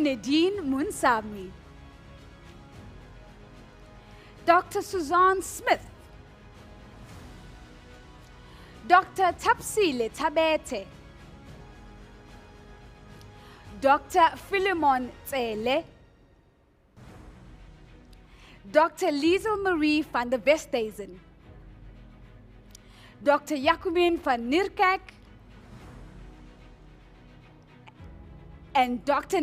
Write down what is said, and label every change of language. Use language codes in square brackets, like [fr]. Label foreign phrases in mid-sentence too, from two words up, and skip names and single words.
[en] Nadine Munsami, Dr. Suzanne Smith, Dr. Tapsile Tabete, Dr. Philemon Tsele, Dr. Liesel Marie van der Westhuizen, Dr. Jacomien van Nierkerk, and Dr.